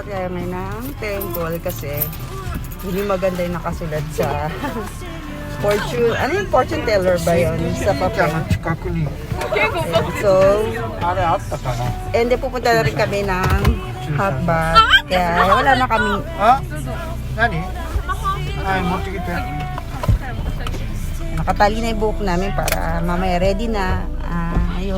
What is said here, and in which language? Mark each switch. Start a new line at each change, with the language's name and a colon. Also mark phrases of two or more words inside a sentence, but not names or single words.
Filipino: kami ng temple kasi hindi maganda yung nakasulat sa fortune. Ano yung
English: fortune teller
Filipino: ba yun sa papel?
Japanese: 近くに
Filipino: So,
Japanese: あれあったかな
English: and then
Filipino: pupunta na rin kami ng
English: hot bath.
Filipino: Kaya wala na kami.
Japanese: あ何はい持ってきて
Filipino: Nakatali na yung buhok namin para mamaya ready na. Ayun.